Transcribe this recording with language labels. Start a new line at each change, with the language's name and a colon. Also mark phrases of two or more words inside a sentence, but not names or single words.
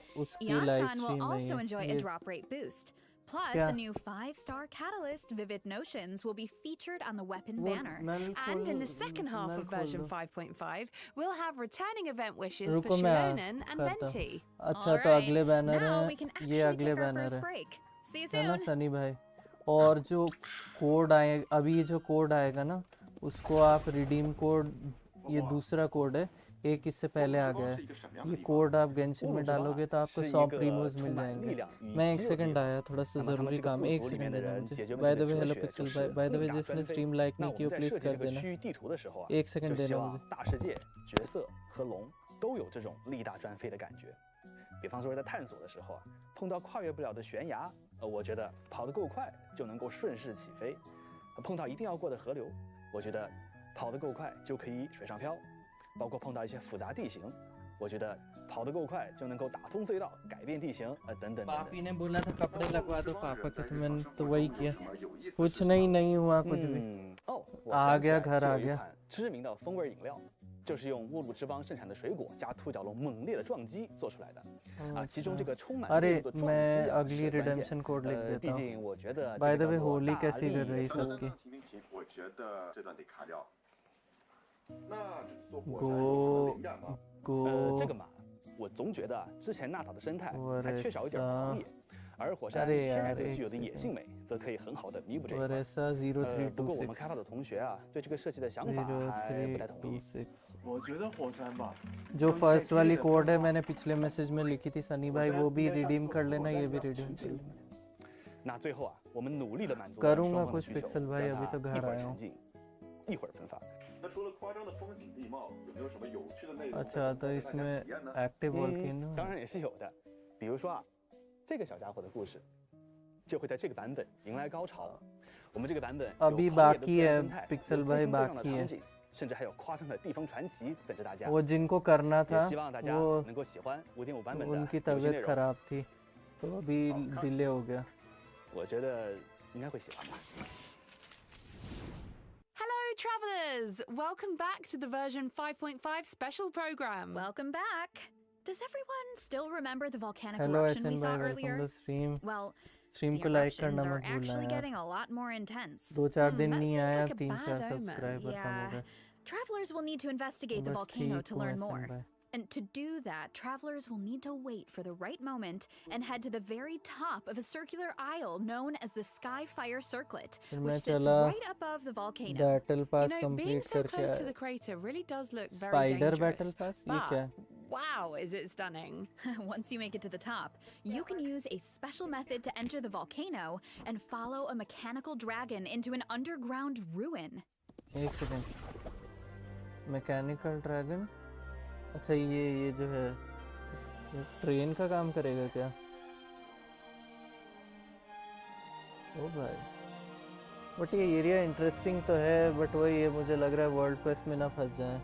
English: Ian-san will also enjoy a drop rate boost. Plus, a new 5-star catalyst, Vivid Notions, will be featured on the weapon banner. And in the second half of version 5.5, we'll have returning event wishes for Shilonen and Venti. Alright, now we can actually take our first break. See you soon.
Hindi: और जो कोड आए अभी जो कोड आएगा ना उसको आप
English: redeem code
Hindi: ये दूसरा कोड है एक इससे पहले आ गया है ये कोड आप गेंशिन में डालोगे तो आपको 100 प्रीमोज मिल जाएंगे मैं 1 सेकंड आया थोड़ा सा ज़रूरी काम 1 सेकंड दे रहा मुझे
English: by the way hello Pixel by the way
Hindi: जिसने
English: stream like
Hindi: नहीं की प्लीज कर देना 1 सेकंड देना मुझे
Chinese: 大世界角色和龙都有这种力大专飞的感觉。比方说在探索的时候啊，碰到跨越不了的悬崖，我觉得跑得够快就能够顺势起飞；碰到一定要过的河流，我觉得跑得够快就可以水上漂；包括碰到一些复杂地形，我觉得跑得够快就能够打通隧道、改变地形，等等等等。
Hindi: पापी ने बोला था कपड़े लगवा दो पापा के तो मैंने तो वही किया कुछ नहीं हुआ कुछ भी आ गया घर आ गया
Chinese: 知名的风味饮料。就是用乌鲁之邦盛产的水果加兔角龙猛烈的撞击做出来的，其中这个充满烈度的撞击毕竟我觉得
English: By the way,
Hindi: holi कैसी कर रही सबकी?
Chinese: 我觉得这段得卡掉。那做这个嘛，我总觉得之前纳塔的生态还缺少一点狂野， 而火山天然的具有的野性美，则可以很好的弥补这一块。不过我们开发的同学啊，对这个设计的想法还不太同意。我觉得火山吧
Hindi: जो फर्स्ट वाली कोड है मैंने पिछले मैसेज में लिखी थी सनी भाई, वो भी रिडीम कर लेना, ये भी रिडीम कर लेना।
Chinese: 那最后啊，我们努力的满足
Hindi: करूंगा कुछ पिक्सल भाई, अभी तो घर आया हूँ।
Chinese: 一会儿喷发。那除了夸张的风景地貌，有没有什么有趣的内容？
Hindi: अच्छा तो इसमें
English: active volcano
Chinese: 当然也是有的，比如说啊，这个小家伙的故事，就会在这个版本迎来高潮。我们这个版本
Hindi: अभी बाकी है पिक्सल भाई, बाकी है
Chinese: 甚至还有夸张的地方传奇等着大家。
Hindi: वो जिनको करना था
Chinese: 希望大家
Hindi: वो
Chinese: 能够喜欢 5.5 版本的
Hindi: उनकी
Chinese: 游戏内
Hindi: तबीयत
Chinese: 容。
Hindi: खराब थी तो अभी डिले हो गया।
Chinese: 我觉得应该会喜欢吧。
English: Hello, travelers! Welcome back to the version 5.5 special program. Welcome back. Does everyone still remember the volcanic
Hindi: हेलो
English: eruption we
Hindi: एसन
English: saw
Hindi: भाई,
English: earlier? welcome to stream. Well,
Hindi: स्ट्रीम
English: the
Hindi: को लाइक करना
English: eruptions are
Hindi: मत भूलना
English: actually
Hindi: यार।
English: getting a lot more intense.
Hindi: 2-4 दिन
English: that
Hindi: नहीं
English: seems
Hindi: आया,
English: like a
Hindi: 3-4
English: bad omen.
Hindi: सब्सक्राइबर कम हो
English: Yeah.
Hindi: गए।
English: Travelers will need to investigate the
Hindi: बस
English: volcano
Hindi: ठीक
English: to
Hindi: हूँ
English: learn
Hindi: एसन
English: more.
Hindi: भाई।
English: And to do that, travelers will need to wait for the right moment and head to the very top of a circular isle known as the Skyfire Circlet,
Hindi: फिर मैं
English: which sits
Hindi: चला
English: right above the volcano.
Hindi: बैटल
English: You
Hindi: पास
English: know, being
Hindi: कंप्लीट
English: so
Hindi: करके
English: close to
Hindi: आया।
English: the crater really does look very
Hindi: स्पाइडर
English: dangerous. battle pass
Hindi: ये क्या है?
English: But wow, is it stunning? Once you make it to the top, you can use a special method to enter the volcano and follow a mechanical dragon into an underground ruin.
Hindi: एक सेकंड,
English: mechanical dragon,
Hindi: अच्छा ये जो है ट्रेन का काम करेगा क्या? ओ भाई, बट ये एरिया इंटरेस्टिंग तो है, बट वही ये मुझे लग रहा है
English: world press
Hindi: में ना फंस जाए।